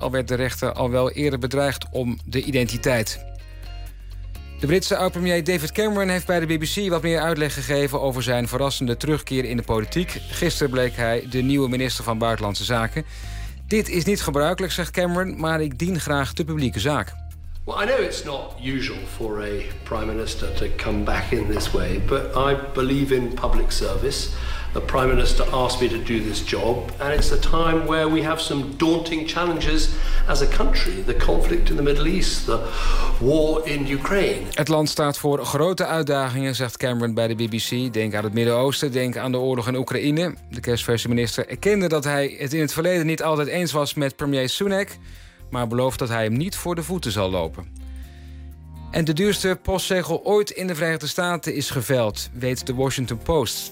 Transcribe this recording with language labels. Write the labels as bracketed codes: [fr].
[nl] Al werd de rechter al wel eerder bedreigd om de identiteit. De Britse oud-premier David Cameron heeft bij de BBC wat meer uitleg gegeven over zijn verrassende terugkeer in de politiek. Gisteren bleek hij de nieuwe minister van Buitenlandse Zaken. Dit is niet gebruikelijk, zegt Cameron, maar ik dien graag de publieke zaak. [en] Well, I know it's not usual for a prime minister to come back in this way, but I believe in public service. The prime minister asked me to do this job, and it's a time where we have some daunting challenges as a country. The conflict in the Middle East, the war in Ukraine. [nl] Het land staat voor grote uitdagingen, zegt Cameron bij de BBC. Denk aan het Midden-Oosten, denk aan de oorlog in Oekraïne. De kerstverse minister erkende dat hij het in het verleden niet altijd eens was met premier Sunak, maar belooft dat hij hem niet voor de voeten zal lopen. En de duurste postzegel ooit in de Verenigde Staten is geveild, weet de Washington Post.